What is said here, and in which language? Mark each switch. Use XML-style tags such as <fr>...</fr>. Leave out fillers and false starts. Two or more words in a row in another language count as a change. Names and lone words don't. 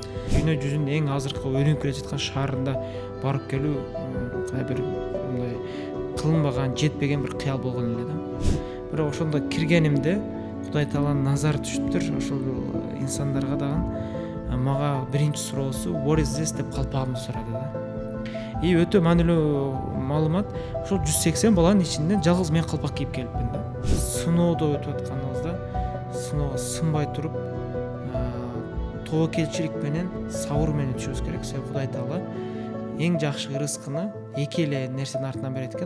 <ky>Дүйнө жүзүнүн эң азыркы өнүгүп келе жаткан шаарында барып келүү бир мындай кылынбаган, жетпеген бир кыял болгон эле да. Бирок ошондо киргенимде Кудай Тааланын назары түшүптүр. Ошол инсандарга дагы мага биринчи суроосу</ky> <en>what is this</en> <ky>деп калпагымды сурады да. Өтө маанилүү маалымат. Ошол 180 баланын ичинен жалгыз мен калпак кийип келипмин да. Сыноодо өтүп атканыбызда сыноого сынбай туруп тобокелчилик менен сабыр менен өтүшүбүз керек. Себеби Кудай Таала эң жакшы рызкыны эки эле нерсенин артынан берет экен.</ky>